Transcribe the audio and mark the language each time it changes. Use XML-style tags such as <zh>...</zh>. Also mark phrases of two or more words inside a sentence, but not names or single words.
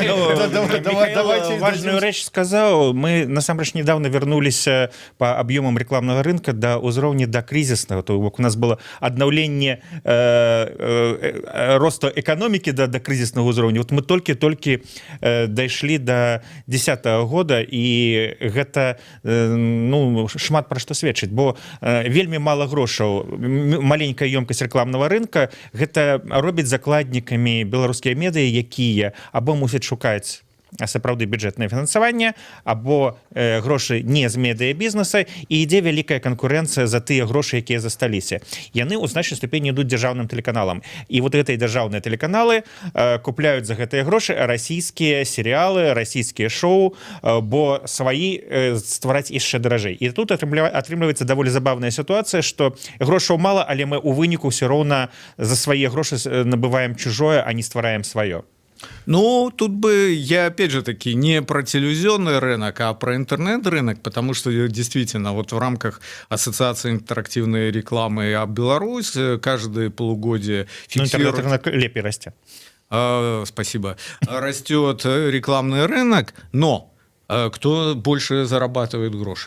<ru>Михаил важную речь сказал. Мы, насамрэч, недавно вернулись по объемам рекламного рынка до уровня до кризисного. То у нас было обновление роста экономики до кризисного уровня. Вот мы только дошли до 2010 года, и это, ну,</ru> <be>шмат про что сведчыць, бо вельмі мало грошаў, маленькая ёмкасць</be> <ru>рекламного рынка,</ru> <be>гэта робіць закладнікамі беларускія медыа, якія або мусяць шукаць сапраўды бюджэтнае фінансаванне, або грошы не з медыябізнеса, і ідзе вялікая канкурэнцыя за тыя грошы, якія засталіся. Яны ў значнай ступені ідуць дзяржаўным тэлеканалам. І вот гэтыя дзяржаўныя тэлеканалы купляюць за гэтыя грошы расійскія серыялы, расійскія шоу, бо сваі ствараць яшчэ даражэй. І тут атрымліваецца даволі забавная сітуацыя, што грошаў мала, але мы ў выніку ўсё роўна за свае грошы набываем чужое, а не ствараем сваё.</be> <ru>Ну, тут бы я, опять же таки, не про телевизионный рынок, а про интернет-рынок, потому что действительно вот в рамках Ассоциации интерактивной рекламы Беларусь каждое полугодие фиксирует... Интернет-рынок лепей растет. Спасибо. Растет рекламный рынок, но кто больше зарабатывает гроши?</ru>